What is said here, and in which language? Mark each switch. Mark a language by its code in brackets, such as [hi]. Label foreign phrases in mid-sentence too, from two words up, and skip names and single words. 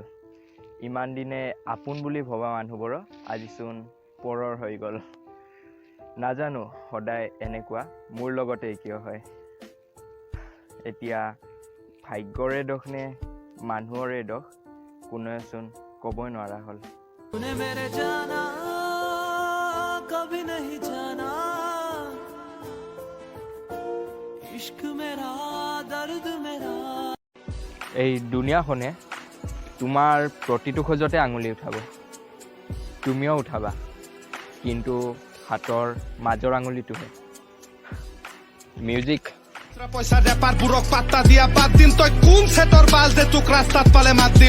[as] ইমান দিনে আপোন বুলি ভবা মানুহবোৰৰ আজিচোন পৰৰ হৈ গ'ল। নাজানো সদায় এনেকুৱা মোৰ লগতে কিয় হয়। এতিয়া ভাগ্যৰে দোষ নে মানুহৰে দোষ কোনোৱেচোন ক'বই নোৱাৰা হ'ল। [hi] तूने मेरे जाना कभी नहीं जाना, इश्क मेरा दर्द मेरा। [as] এই দুনিয়াখনে তোমাৰ প্ৰতিটো খোজতে আঙুলি উঠাব, তুমিও উঠাবা, কিন্তু হাতৰ মাজৰ আঙুলিটোহে। মিউজিক। পইচা ৰেপাৰ বোৰক পাত্তা দিয়া বাদ দিম, তই কোন সেটৰ বাল যে তোক ৰাস্তাত পালে মাত দিম।